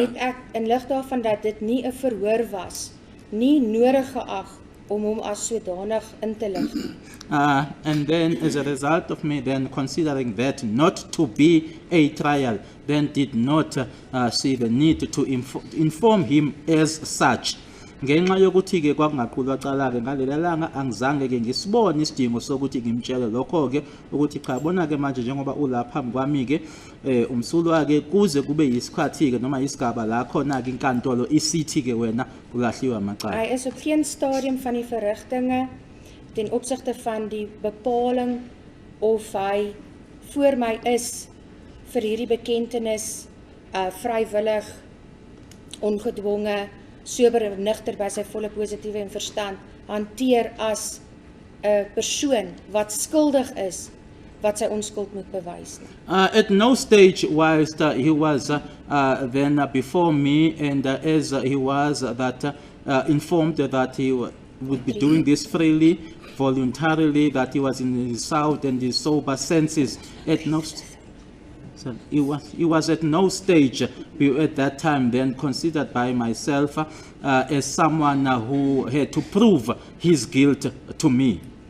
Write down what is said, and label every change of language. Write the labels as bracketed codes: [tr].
[af] het ek in lig daarvan dat dit nie 'n verhoor was, nie nodig geag om hom as sodanig in te lig nie. [en] And then as a result of me then considering that not to be a trial, then did not see the need to inform him as such. [zu] Ngenxa yokuthi ke kwakungaqulwa cala ke ngalelo langa angizange ke ngisibone isidingo sokuthi ngimtshele lokho ke ukuthi cha bona ke manje njengoba ulapha phambi kwami ke umsulu wake kuze kube yisikhathi ke noma isigaba la khona ke inkantolo isithi ke wena ulahliwe amacala. [af] Hy is op geen stadium van die verrigtinge ten opsigte van die bepaling of hy voor my is vir hierdie bekentenis vrywillig, ongedwonge, sober en nugter by sy volle positiewe en verstand hanteer as 'n persoon wat skuldig is wat sy onskuld moet bewys nie. [en] At no stage whilst he was then before me and as he was that informed that he would be doing this freely, voluntarily, that he was in his sound and his sober senses. At no so he was at no stage at that time then considered by myself as someone who had to prove his guilt to me.